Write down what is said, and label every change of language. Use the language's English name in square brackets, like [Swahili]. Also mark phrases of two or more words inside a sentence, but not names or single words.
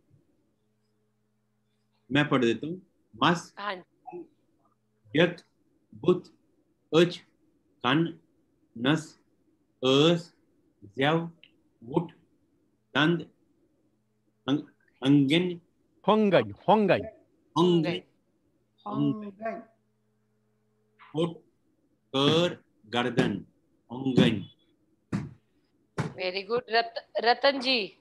[Hindi] मैं पढ़ देता हूँ. मस हाँ. [Kashmiri] यक बुत अच कन नस अस ज़्याव वुट दंद अंगन होंगन होट कर गर्दन होंगन. [English] very good. रतन जी.